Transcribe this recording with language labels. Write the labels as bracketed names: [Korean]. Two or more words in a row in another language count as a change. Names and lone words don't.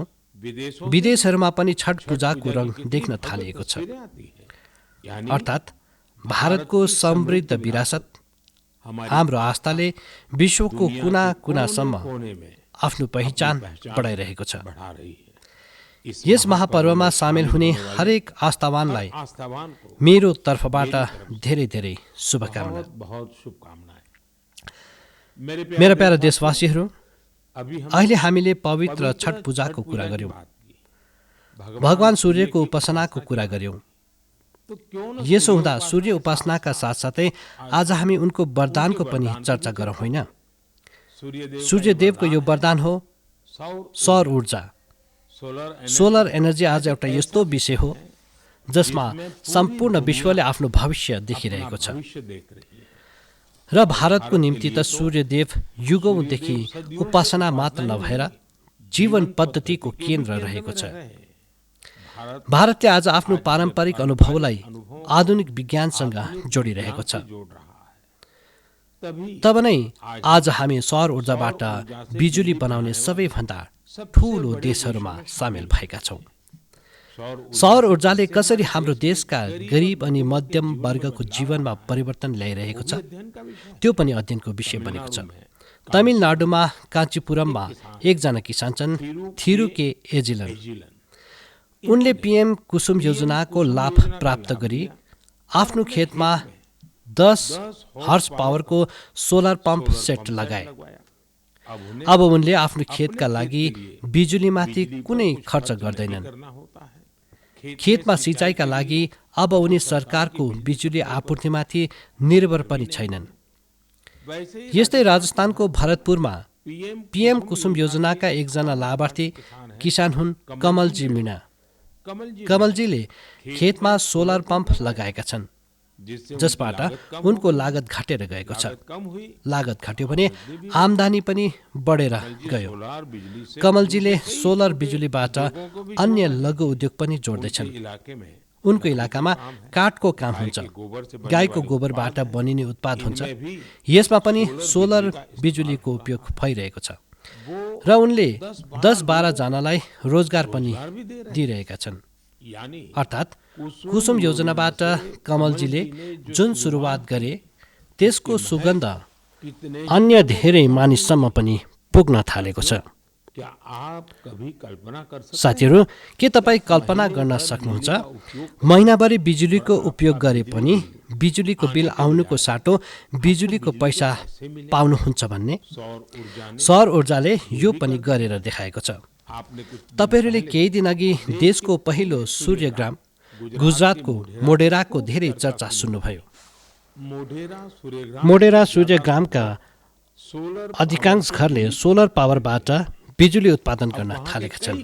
[Hindi] विदेशों [Nepali] विदेशहरूमा पनि छठ पूजाको रङ देख्न थालिएको छ। [Hindi] से आती है यानी [Nepali] अर्थात् भारतको समृद्ध विरासत, हाम्रो आस्थाले विश्वको कुना कुनासम्म [Hindi] कोने में [Nepali] आफ्नो पहिचान बढाइरहेको छ। [Hindi] बढ़ा रही है। इस [Nepali] यस महापर्वमा सामेल हुने हरेक आस्थावानलाई [Hindi] आस्थावान को [Nepali] मेरो तर्फबाट धेरै धेरै शुभकामना। [Hindi] बहुत बहुत शुभकामनाएं। मेरे [Nepali] मेरा प्यारा देशवासीहरू, [Hindi] अभी हम [Nepali] अहिले हामीले पवित्र छठ पूजाको कुरा [Hindi] की [Nepali] गर्यौं, [Hindi] बात की। [Nepali] भगवान सूर्यको उपासनाको कुरा गर्यौं। [Hindi] तो क्यों न [Nepali] यसो हुँदा सूर्य उपासनाका साथसाथै आज हामी उनको वरदानको पनि चर्चा गरौँ होइन? सूर्यदेव सूर्यदेवको यो वरदान हो सौर सौर ऊर्जा। सोलर सोलर एनर्जी आज एउटा यस्तो विषय हो जसमा सम्पूर्ण विश्वले आफ्नो भविष्य देखिरहेको छ। [Hindi] भविष्य देख रही है। [Nepali] र भारतको निम्ति त सूर्यदेव युगौँदेखि उपासना मात्र नभएर जीवन पद्धतिको केन्द्र रहेको छ। भारत भारतले आज आफ्नो पारम्परिक अनुभवलाई आधुनिक विज्ञानसँग जोडिरहेको छ। [Hindi] जोड़ रहा है। तभी [Nepali] तब नै आज हामी सौर ऊर्जाबाट बिजुली बनाउने सबैभन्दा ठूलो देशहरूमा सामेल भएका छौँ। सौर ऊर्जाले कसरी हाम्रो देशका गरिब अनि मध्यम वर्गको जीवनमा परिवर्तन ल्याइरहेको छ [Hindi] अध्ययन का विषय [Nepali] त्यो पनि अध्ययनको विषय बनेको छ। तमिलनाडुमा काञ्चीपुरममा एकजना किसान छन् थिरु के एजिलन। जीलन उनले पीएम कुसुम योजनाको लाभ प्राप्त गरी आफ्नो खेतमा 10 हर्स पावरको सोलर पम्प सेट लगाए। [Hindi] लगवाया। अब उन्हें [Nepali] अब उनले आफ्नो खेतका लागि बिजुलीमाथि कुनै खर्च गर्दैनन्। [Hindi] करना होता है। [Nepali] खेतमा सिँचाइका लागि अब उनी सरकारको बिजुली आपूर्तिमाथि निर्भर पनि छैनन्। [Hindi] वैसे ही [Nepali] यस्तै राजस्थानको भरतपुरमा पीएम पीएम कुसुम योजनाका एकजना लाभार्थी किसान हुन् कमलजी मीणा। कमल जी कमलजीले खेतमा सोलर पम्प लगाएका छन्। जसबाट उनको लागत घटेर गएको छ। [Hindi] कम हुई। [Nepali] लागत घट्यो भने आम्दानी पनि बढेर गयो। [Hindi] सोलर बिजली से [Nepali] कमलजीले सोलर बिजुलीबाट अन्य लघु उद्योग पनि जोड्दैछन्। [Hindi] इलाके में [Nepali] उनको इलाकामा काठको काम हुन्छ, [Hindi] गोबर से [Nepali] गाईको गोबरबाट बनिने उत्पाद हुन्छ। यसमा पनि सोलर बिजुलीको उपयोग भइरहेको छ र उनले 10-12 जनालाई रोजगार पनि दिइरहेका छन्। यानी अर्थात् कुसुम योजनाबाट कमलजीले जुन सुरुवात गरे त्यसको सुगन्ध कितने अन्य धेरै मानिससम्म पनि पुग्न थालेको छ। [Hindi] क्या आप कभी कल्पना कर सकते [Nepali] साथीहरू, के तपाईँ कल्पना गर्न सक्नुहुन्छ महिनाभरि बिजुलीको उपयोग गरे पनि बिजुलीको बिल आउनुको साटो बिजुलीको पैसा पाउनुहुन्छ भन्ने? [Hindi] सौर ऊर्जा ने [Nepali] सौर ऊर्जाले यो पनि गरेर देखाएको छ। [Hindi] आपने कुछ [Nepali] तपाईँहरूले केही दिन अघि देशको पहिलो सूर्यग्राम गुजरातको मोढेराको धेरै चर्चा सुन्नुभयो। मोढेरा सूर्यग्रामका सोलर अधिकांश घरले सोलर पावरबाट बिजुली उत्पादन गर्न थालेका छन्।